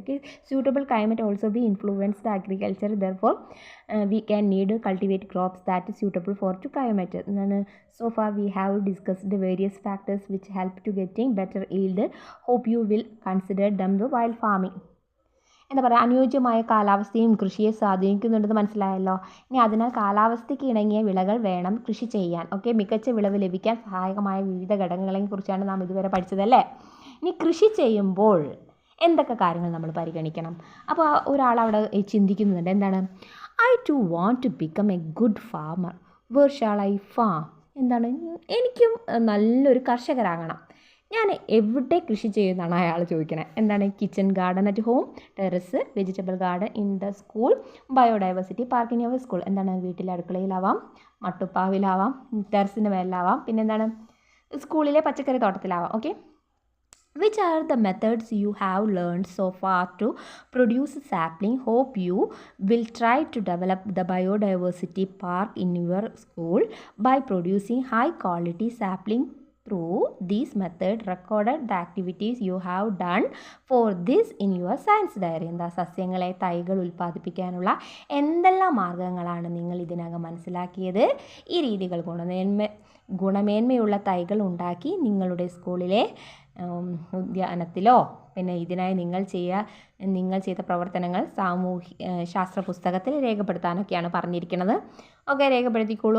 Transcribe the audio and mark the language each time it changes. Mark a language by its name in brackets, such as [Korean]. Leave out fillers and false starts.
[English] Okay, suitable climate also be influenced agriculture, therefore we can need cultivate crops that is suitable for to climate. So far we have discussed the various factors which help to getting better yield. Hope you will consider them while farming. [Malayalam] എന്താ പറയുക? അനുയോജ്യമായ കാലാവസ്ഥയും കൃഷിയെ സ്വാധീനിക്കുന്നുണ്ടെന്ന് മനസ്സിലായല്ലോ. ഇനി അതിനാൽ കാലാവസ്ഥയ്ക്ക് ഇണങ്ങിയ വിളകൾ വേണം കൃഷി ചെയ്യാൻ. ഓക്കെ, മികച്ച വിളവ് ലഭിക്കാൻ സഹായകമായ വിവിധ ഘടകങ്ങളെ കുറിച്ചാണ് നാം ഇതുവരെ പഠിച്ചതല്ലേ. ഇനി കൃഷി ചെയ്യുമ്പോൾ എന്തൊക്കെ കാര്യങ്ങൾ നമ്മൾ പരിഗണിക്കണം? അപ്പോൾ ഒരാളവിടെ ചിന്തിക്കുന്നുണ്ട്, എന്താണ്? [English] I to want to become a good farmer, where shall I farm? [Malayalam] എന്താണ്? എനിക്കും നല്ലൊരു കർഷകരാകണം, ഞാൻ എവിടെ കൃഷി ചെയ്യുമെന്നാണ് അയാൾ ചോദിക്കണത്. എന്താണ്? [English] Kitchen garden at home, terrace, vegetable garden in the school, biodiversity park in your school. [Malayalam] എന്താണ്? വീട്ടിലെ അടുക്കളയിലാവാം, മട്ടുപ്പാവിലാവാം, ടെറസിൻ്റെ മേലിലാവാം, പിന്നെ എന്താണ്? സ്കൂളിലെ പച്ചക്കറി തോട്ടത്തിലാവാം. [English] Okay, which are the methods you have learned so far to produce sapling? Hope you will try to develop the biodiversity park in your school by producing high quality sapling. Through this method, recorded the activities you have done for this in your science diary. [Malayalam] എന്താ? സസ്യങ്ങളെ തൈകൾ ഉൽപ്പാദിപ്പിക്കാനുള്ള എന്തെല്ലാം മാർഗ്ഗങ്ങളാണ് നിങ്ങൾ ഇതിനകം മനസ്സിലാക്കിയത്? ഈ രീതികൾ ഗുണമേന്മയുള്ള തൈകൾ ഉണ്ടാക്കി നിങ്ങളുടെ സ്കൂളിലെ ഉദ്യാനത്തിലോ പിന്നെ ഇതിനായി നിങ്ങൾ ചെയ്ത പ്രവർത്തനങ്ങൾ ശാസ്ത്ര പുസ്തകത്തിൽ രേഖപ്പെടുത്താനൊക്കെയാണ് പറഞ്ഞിരിക്കുന്നത്. ഓക്കെ, രേഖപ്പെടുത്തിക്കോളൂ.